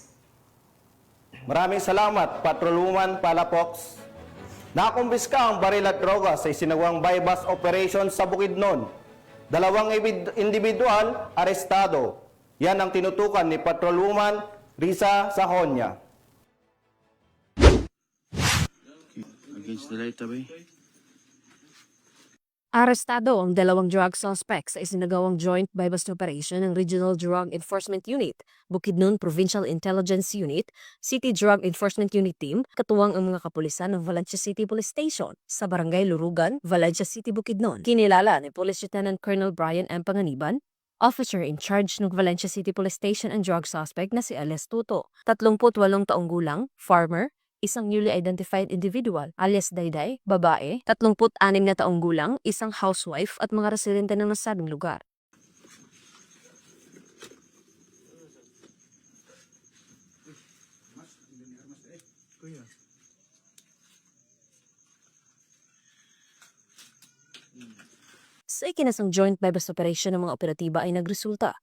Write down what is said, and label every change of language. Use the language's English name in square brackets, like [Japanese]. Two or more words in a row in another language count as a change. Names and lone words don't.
[Filipino] Maraming salamat, Patrolwoman Palafox. Nakumbiska ang baril at droga sa isinagawang [English] bypass operation [Filipino] sa Bukidnon. 2 individual arestado. Yan ang tinutukan ni Patrolwoman Risa Sahonia. Against the light, abay. Arestado ang 2 [English] drug suspects [Filipino] sa isinagawang [English] joint bypass operation [Filipino] ng Regional Drug Enforcement Unit, Bukidnon Provincial Intelligence Unit, City Drug Enforcement Unit Team, katuwang ang mga kapulisan ng Valencia City Police Station sa Barangay Lurugan, Valencia City, Bukidnon. Kinilala ni Police Lieutenant Colonel Brian M. Panganiban, [English] officer in charge [Filipino] ng Valencia City Police Station [English] and drug suspect [Filipino] na si Alias Tuto, 38 taong gulang, farmer, isang [English] newly identified individual, [Filipino] alias Dayday, babae, 36 na taong gulang, isang housewife at mga residente ng nasabing lugar. Sa ikinasang [English] joint bypass operation [Filipino] ng mga operatiba ay nagresulta